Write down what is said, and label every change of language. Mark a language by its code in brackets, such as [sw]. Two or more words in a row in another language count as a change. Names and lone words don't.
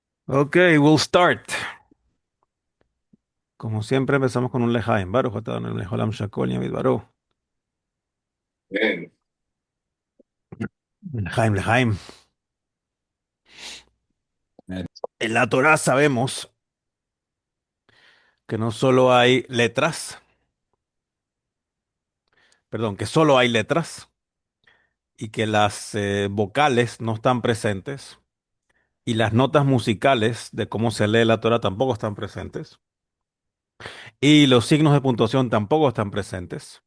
[en] Ok, we'll start. [es] Como siempre empezamos con un lejaim. [he] Baruch atah Adonai melech haolam shakol yamid baruch. [es] Bien, [he] Lejaim, lejaim. [es] bien. En la Torá sabemos que no solo hay letras, perdón, que solo hay letras y que las vocales no están presentes y las notas musicales de cómo se lee la Torá tampoco están presentes y los signos de puntuación tampoco están presentes.